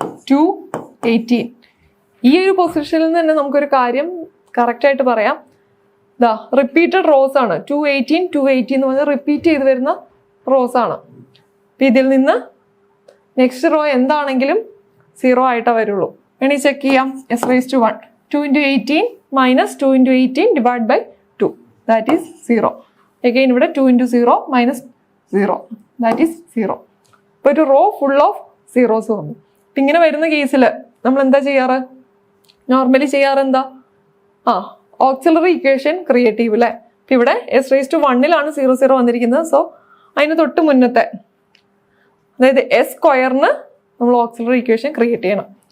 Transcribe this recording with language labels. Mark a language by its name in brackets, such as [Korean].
[Malayalam] 2, 18. ഈ ഒരു പൊസിഷനിൽ നിന്ന് തന്നെ നമുക്കൊരു കാര്യം കറക്റ്റായിട്ട് പറയാം. റിപ്പീറ്റഡ് റോസ് ആണ്. 2, 18, 2, 18 എന്ന് പറഞ്ഞാൽ റിപ്പീറ്റ് ചെയ്ത് വരുന്ന റോസ് ആണ്. അപ്പം ഇതിൽ നിന്ന് നെക്സ്റ്റ് റോ എന്താണെങ്കിലും 0 ആയിട്ടേ വരുള്ളൂ. വേണമെങ്കിൽ ചെക്ക് ചെയ്യാം. [English] S raise to 1 2 into 18 minus 2 into 18 divided by 2, that is 0. Again ഇവിടെ 2 into 0 minus 0, that is 0. [Malayalam] അപ്പോൾ ഒരു റോ ഫുൾ ഓഫ് സീറോസ് വന്നു. അപ്പം ഇങ്ങനെ വരുന്ന കേസിൽ നമ്മൾ എന്താ ചെയ്യാറ്? നോർമലി ചെയ്യാറ് എന്താ? ഓക്സിലറി ഇക്വേഷൻ ക്രിയേറ്റ് ചെയ്യും അല്ലേ? അപ്പം ഇവിടെ എസ് റേസ് ടു 1 0 0 വന്നിരിക്കുന്നത്. സോ അതിന് തൊട്ട് മുന്നത്തെ, അതായത് എസ് സ്ക്വയറിന് നമ്മൾ ഓക്സിലറി ഇക്വേഷൻ ക്രിയേറ്റ് ചെയ്യണം.